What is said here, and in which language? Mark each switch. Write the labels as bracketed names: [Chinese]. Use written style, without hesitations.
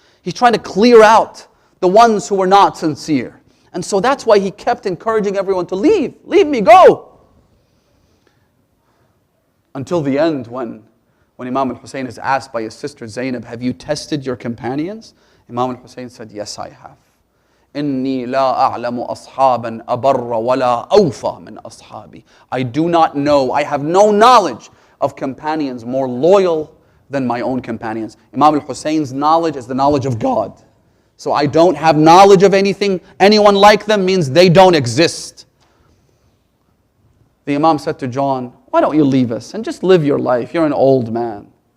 [English] He's trying to clear out the ones who were not sincere. And so that's why he kept encouraging everyone to leave. "Leave me, go." Until the end, when Imam al-Hussein is asked by his sister Zainab, "Have you tested your companions?" Imam al-Hussein said, "Yes, I have. [Arabic] إني لا أعلم أصحابا أبر ولا أوفى من أصحابي." [English] I do not know, I have no knowledge of companions more loyal than my own companions. Imam al-Hussein's knowledge is the knowledge of God. So I don't have knowledge of anyone like them means they don't exist. The Imam said to John, "Why don't you leave us and just live your life? You're an old man."